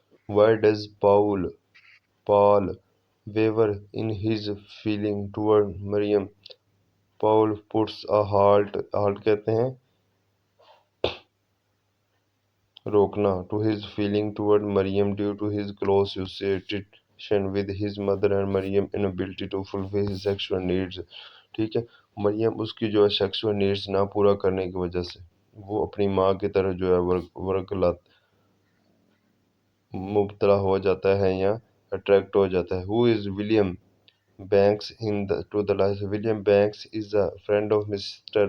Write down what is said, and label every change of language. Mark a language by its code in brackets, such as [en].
[en] Why does Paul waver in his feeling toward Maryam? Paul puts a halt [hi] कहते हैं रोकना, [en] to his feeling toward Maryam due to his close association with his mother and Maryam's inability to fulfill his sexual needs. [hi] ठीक है, मरियम उसकी जो है sexual needs ना पूरा करने की वजह से वो अपनी माँ की तरह जो है वर्गलात मुब्तला हो जाता है या अट्रैक्ट हो जाता है. [en] Who is William Banks to the life? William Banks is a friend of Mr.